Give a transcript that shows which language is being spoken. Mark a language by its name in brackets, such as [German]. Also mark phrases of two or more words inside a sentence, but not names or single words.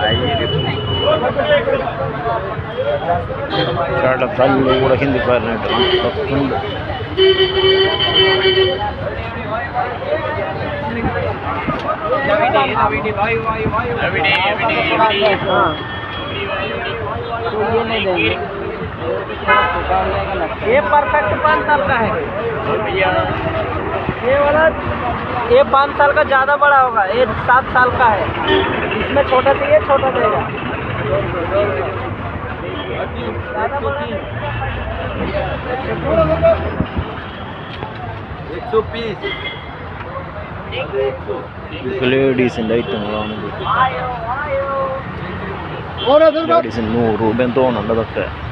[Malayalam] കല്ല് കൂടെ ഹിന്ദിക്കാരനായിട്ട് ഉണ്ട്. [Hindi] ये परफेक्ट 5 साल का है. ये वाला ये 5 साल का ज़्यादा बड़ा होगा. ये 7 साल का है. इसमें छोटा चाहिए छोटा देगा. [Malayalam] ലേഡീസിൻ്റെ ഐറ്റങ്ങളാണ്. ലേഡീസിന് 100 രൂപയും തോന്നുന്നുണ്ട് അതൊക്കെ.